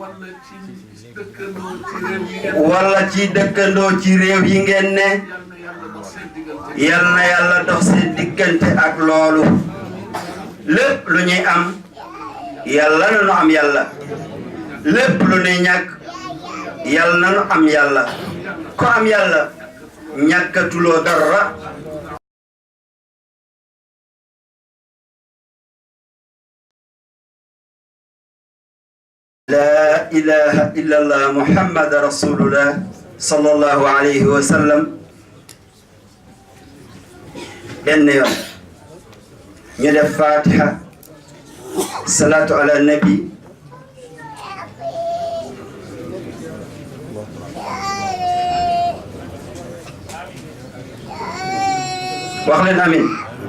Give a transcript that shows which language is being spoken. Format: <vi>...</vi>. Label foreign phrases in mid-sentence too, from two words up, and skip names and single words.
<wo>wala ci dëkkandoo ci réew yi ngeen ne yal na yàlla dox seen diggante ak loolu lépp lu ñuy am yàlla na nu am yàlla lépp lu ñuy ñàkk yàlla na nu am yàlla ko am yàlla ñàkkatuloo dara</wo> <ar>لا إله إلا الله محمد رسول الله صلى الله عليه وسلم</ar> <wo>benn yoon ñu def fatiha</wo> <ar>صلاة على النبي</ar> <wo>wax leen amin</wo>